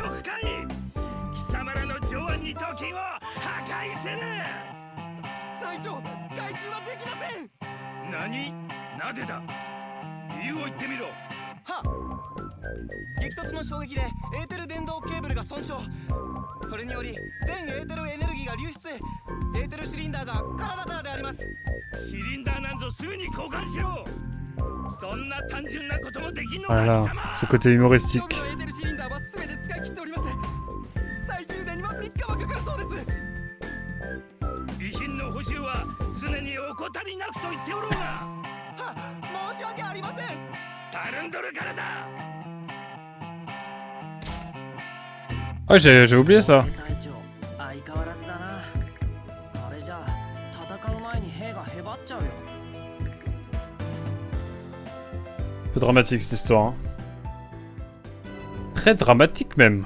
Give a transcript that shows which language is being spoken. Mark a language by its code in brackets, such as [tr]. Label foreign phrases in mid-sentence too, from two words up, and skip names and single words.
[ja] 激突の衝撃でエーテル電動ケーブルが損傷。それにより全エーテルエネルギーが流出。エーテルシリンダーが空だからであります。シリンダーなんぞすぐに交換しろ。そんな単純なこともできんのか。 [fr] Voilà, ce côté humoristique. [ja] エーテルシリンダーは全て使い切っております。再充電には3日はかかるそうです。備品の補充は常に怠りなくと言っておろうが。は、申し訳ありません。たるんどるからだ。 [fr] Ouais, j'ai oublié ça. Peu dramatique cette histoire. Hein. Très dramatique même.